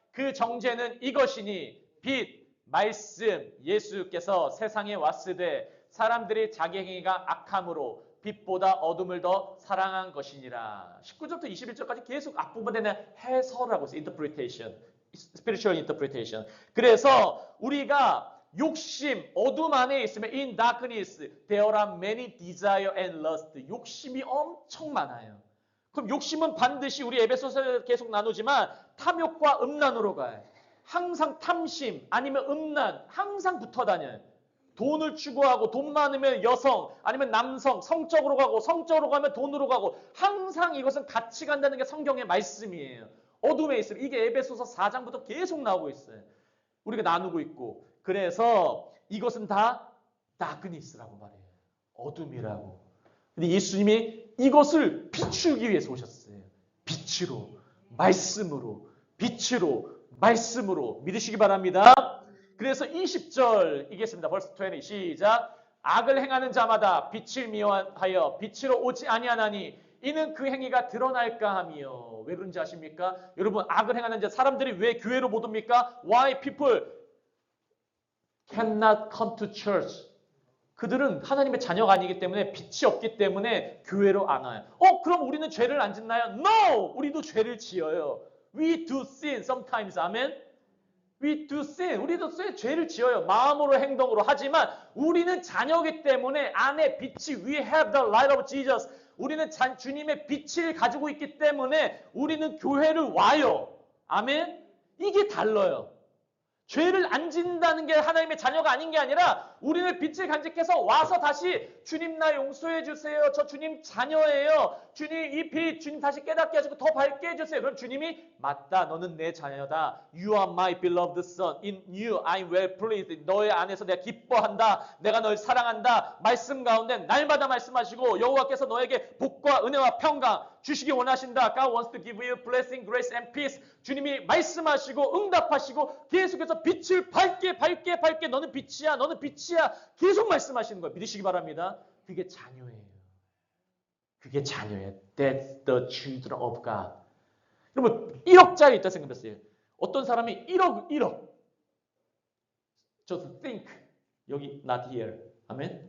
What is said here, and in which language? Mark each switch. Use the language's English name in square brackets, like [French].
[Korean] 그 정죄는 이것이니 빛, 말씀, 예수께서 세상에 왔으되 사람들이 자기 행위가 악함으로 빛보다 어둠을 더 사랑한 것이니라. 19절부터 21절까지 계속 앞부분에 대한 해설하고 있어요. [English] interpretation, spiritual interpretation. [Korean] 그래서 우리가 욕심, 어둠 안에 있으면 [English] in darkness there are many desire and lust. [Korean] 욕심이 엄청 많아요. 그럼 욕심은 반드시 우리 에베소서에서 계속 나누지만 탐욕과 음란으로 가요. 항상 탐심 아니면 음란 항상 붙어 다녀요. 돈을 추구하고 돈 많으면 여성 아니면 남성 성적으로 가고 성적으로 가면 돈으로 가고 항상 이것은 같이 간다는 게 성경의 말씀이에요. 어둠에 있으면 이게 에베소서 4장부터 계속 나오고 있어요. 우리가 나누고 있고 그래서 이것은 다 다크니스라고 말해요. 어둠이라고. 근데 예수님이 이것을 비추기 위해서 오셨어요. 빛으로, 말씀으로, 빛으로, 말씀으로 믿으시기 바랍니다. 그래서 20절 읽겠습니다. verse 20 시작. 악을 행하는 자마다 빛을 미워하여 빛으로 오지 아니하나니 이는 그 행위가 드러날까 하며. 왜 그런지 아십니까? 여러분 악을 행하는 자 사람들이 왜 교회로 못 옵니까? [English] Why people cannot come to church? [Korean] 그들은 하나님의 자녀가 아니기 때문에 빛이 없기 때문에 교회로 안 와요. 그럼 우리는 죄를 안 짓나요? [English] No! [Korean] 우리도 죄를 지어요. [English] We do sin sometimes. 아멘? We do sin. [Korean] 우리도 죄를 지어요. 마음으로 행동으로. 하지만 우리는 자녀이기 때문에 안에 빛이 [English] We have the light of Jesus. [Korean] 우리는 주님의 빛을 가지고 있기 때문에 우리는 교회를 와요. 아멘? 이게 달라요. 죄를 안 짓는다는 게 하나님의 자녀가 아닌 게 아니라 우리는 빛을 간직해서 와서 다시 주님 나 용서해 주세요. 저 주님 자녀예요. 주님 이 빛 주님 다시 깨닫게 해주고 더 밝게 해주세요. 그럼 주님이 맞다. 너는 내 자녀다. [English] You are my beloved son. In you I am well pleased. [Korean] 너의 안에서 내가 기뻐한다. 내가 널 사랑한다. 말씀 가운데 날마다 말씀하시고 여호와께서 너에게 복과 은혜와 평강 주시기 원하신다. [English] God wants to give you blessing, grace and peace. [Korean] 주님이 말씀하시고 응답하시고 계속해서 빛을 밝게 너는 빛이야. 너는 빛이야. 계속 말씀하시는 거예요. 믿으시기 바랍니다. 그게 자녀예요. 그게 자녀예요. [English] That's the children of God. [Korean] 여러분 1억짜리 있다 생각해보세요. 어떤 사람이 1억 [English] just think [Korean] 여기 [English] not here. [Korean] 아멘.